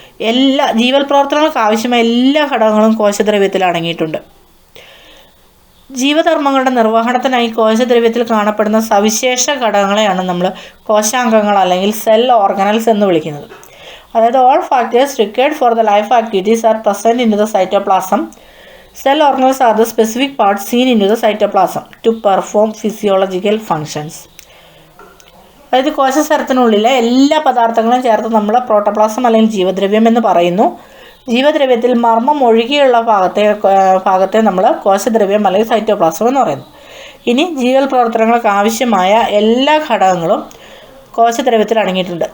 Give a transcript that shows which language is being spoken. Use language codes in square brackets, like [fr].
[ml] എല്ലാ ജീവൽ പ്രവർത്തനങ്ങൾക്ക് ആവശ്യമായ എല്ലാ ഘടകങ്ങളും കോശദ്രവ്യത്തിൽ അടങ്ങിയിട്ടുണ്ട്. ജീവധർമ്മങ്ങളുടെ നിർവഹണത്തിനായി കോശദ്രവ്യത്തിൽ കാണപ്പെടുന്ന സവിശേഷ ഘടകങ്ങളെയാണ് നമ്മൾ കോശാംഗങ്ങൾ അല്ലെങ്കിൽ സെൽ ഓർഗനൽസ് എന്ന് വിളിക്കുന്നത്. [en] അതായത് all factors required for the life activities are present in the cytoplasm. Cell organelles are the specific parts seen into the cytoplasm to perform physiological functions. [ml] അതായത് കോശസ്തരത്തിനുള്ളിലെ എല്ലാ പദാർത്ഥങ്ങളും ചേർത്ത് നമ്മൾ പ്രോട്ടോപ്ലാസം അല്ലെങ്കിൽ ജീവദ്രവ്യം എന്ന് പറയുന്നു. ജീവദ്രവ്യത്തിൽ മർമ്മം ഒഴികെയുള്ള ഭാഗത്തെ നമ്മൾ കോശദ്രവ്യം അല്ലെങ്കിൽ സൈറ്റോപ്ലാസം എന്ന് പറയുന്നു. ഇനി ജീവൽ പ്രവർത്തനങ്ങൾക്ക് ആവശ്യമായ എല്ലാ ഘടകങ്ങളും കോശദ്രവ്യത്തിൽ അടങ്ങിയിട്ടുണ്ട്.